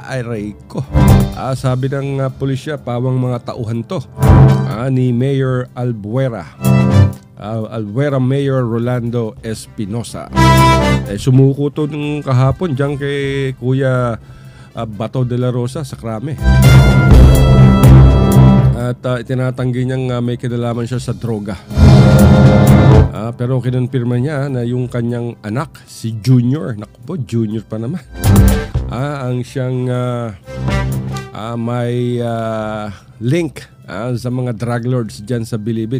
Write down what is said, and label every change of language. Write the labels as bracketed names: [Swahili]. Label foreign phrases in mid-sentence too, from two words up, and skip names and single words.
[Filipino] Aray ko. Sabi ng pulisya, pawang mga tauhan to ni Mayor Albuera. Albuera Mayor Rolando Espinosa. Sumuko to nung kahapon dyan kay Kuya Bato de la Rosa sa Krame. At itinatanggi niyang may kinalaman siya sa droga. Pero kinonfirma niya na yung kanyang anak, si Junior, naku po, Junior pa naman, ang siyang may link sa mga [English] drug lords [Filipino] dyan sa Bilibid.